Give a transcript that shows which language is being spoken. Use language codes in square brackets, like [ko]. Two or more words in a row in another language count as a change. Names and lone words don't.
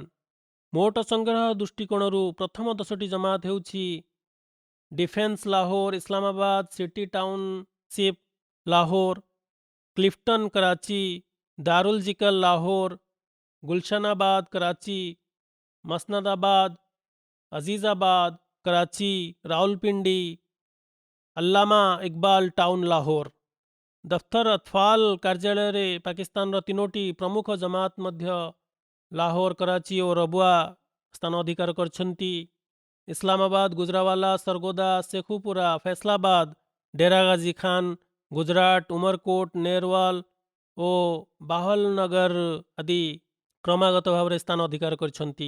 [or] ମୋଟ ସଂଗ୍ରହ ଦୃଷ୍ଟିକୋଣରୁ ପ୍ରଥମ 10ଟି ଜମାତ ହେଉଛି ଡିଫେନ୍ସ ଲାହୋର, ଇସଲାମାବାଦ, ସିଟି ଟାଉନସିପ୍ ଲାହୋର, କ୍ଲିଫଟନ କରାଚି, ଦାରୁଲ ଜିକଲ ଲାହୋର, ଗୁଲଶନାବାଦ କରାଚି, ମସନଦାବାଦ, ଅजीजाबाद कराची, रावलपिंडी, अल्लामा इकबाल टाउन लाहौर। दफ्तर अतफाल କାର୍ଯ୍ୟାଳୟରେ ପାକିସ୍ତାନର 3ଟି ପ୍ରମୁଖ ଜମାତ ମଧ୍ୟ ଲାହୋର, କରାଚି ଓ ରବୁଆ ସ୍ଥାନ ଅଧିକାର କରିଛନ୍ତି। ଇସଲାମାବାଦ, ଗୁଜରାୱାଲା, ସରଗୋଦା, ଶେଖୁପୁରା, ଫୈସଲାବାଦ, ଡେରା ଗାଜି ଖାନ, ଗୁଜରାଟ, ଉମରକୋଟ, ନେରୱାଲ ଓ ବାହଲନଗର ଆଦି କ୍ରମାଗତ ଭାବରେ ସ୍ଥାନ ଅଧିକାର କରିଛନ୍ତି।